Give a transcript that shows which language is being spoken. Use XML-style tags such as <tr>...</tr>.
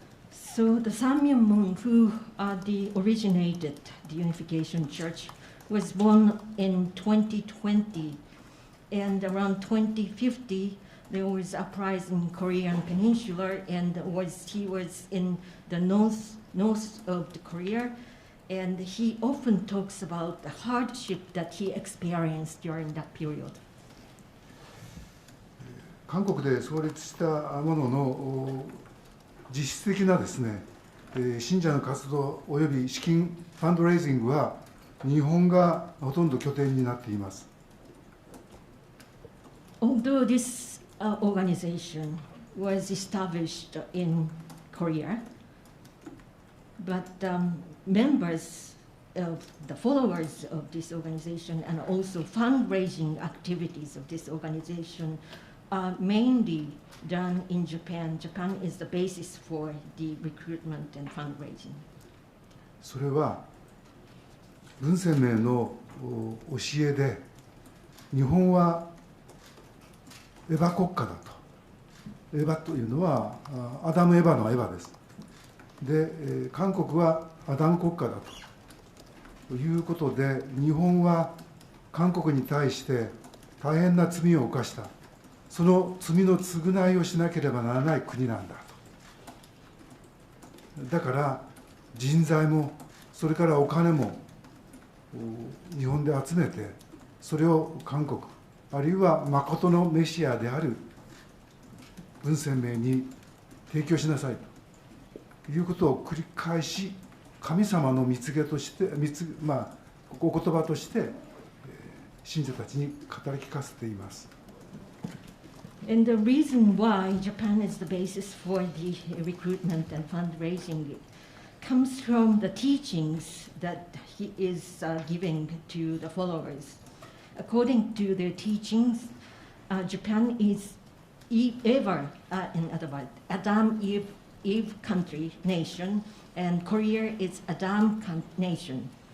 <en>So the Samyang-moon, who originated the Unification Church, was born in 2020, and around 2050 there was a uprising in Korean Peninsula, and he was in the north of the Korea, and he often talks about the hardship that he experienced during that period.</en> <ja>韓国で創立したものの実質的なですね、信者の活動および資金ファンドレイジングは日本がほとんど拠点になっています。</ja> <en>Although this organization was established in Korea, but members of the followers of this organization and also fundraising activities of this organization are mainly done in Japan. Japan is the basis for the recruitment and fundraising.</en> <ja>それは文鮮明の教えで、日本はエヴァ国家だと。エヴァというのはアダム・エヴァのエヴァです。で、韓国はアダム国家だということで、日本は韓国に対して大変な罪を犯した。その罪の償いをしなければならない国なんだと。だから人材もそれからお金も日本で集めて、それを韓国あるいは誠のメシアである文鮮明に提供しなさいということを繰り返し神様の蜜げとして、お言葉として信者たちに語り聞かせています。</ja> <en>And the reason why Japan is the basis for the recruitment and fundraising comes from the teachings that he is giving to the followers. According to their teachings, Japan is ever, in other words, Adam Eve country nation, and Korea is Adam nation.</en>